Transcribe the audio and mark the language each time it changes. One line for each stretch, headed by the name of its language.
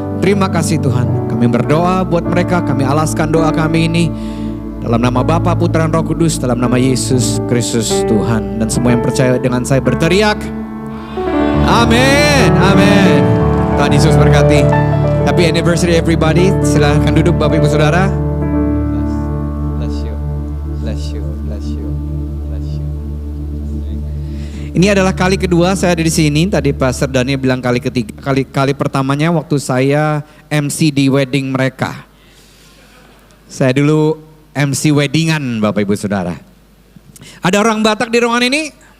Indonesian: Terima kasih Tuhan. Kami berdoa buat mereka, kami alaskan doa kami ini dalam nama Bapa, Putra, dan Roh Kudus, dalam nama Yesus Kristus Tuhan. Dan semua yang percaya dengan saya berteriak, amin, amin. Tuhan Yesus berkati.
English: Happy anniversary everybody.
Indonesian: Silahkan duduk Bapak Ibu Saudara.
English: Bless you, bless you, bless you, bless you.
Indonesian: Ini adalah kali kedua saya ada di sini. Tadi Pastor Daniel bilang kali ketiga. Kali pertamanya waktu saya MC di wedding mereka. Saya dulu MC weddingan Bapak Ibu Saudara. Ada orang Batak di ruangan ini?